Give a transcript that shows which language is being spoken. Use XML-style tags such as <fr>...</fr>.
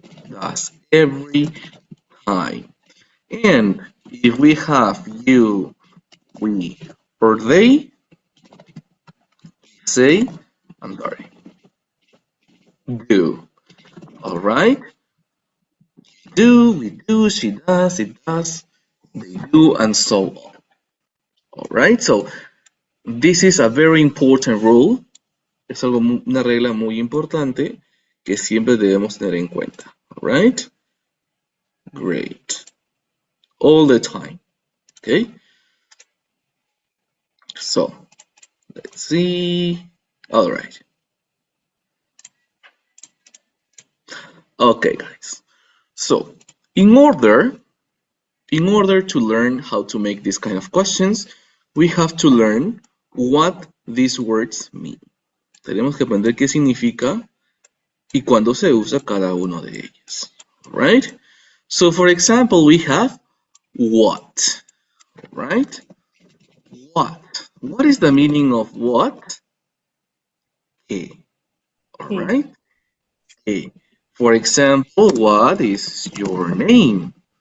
<en>Does every time. And if we have you, we, or they, say, I'm sorry, do. All right? Do, we do, she does, it does, they do, and so on. All right? So, this is a very important rule.</en> <es>Es una regla muy importante que siempre debemos tener en cuenta.</es> <en>All right? Great. All the time. Okay? So, let's see. All right. Okay, guys. So, in order to learn how to make these kind of questions, we have to learn what these words mean.</en> <es>Tenemos que aprender qué significa y cuándo se usa cada uno de ellos. Right?</es> <en>So for example, we have what, right? What? What is the meaning of what?</en> <es>¿Qué? All Sí. right. ¿Qué?</es> <en>For example, what is your name?</en>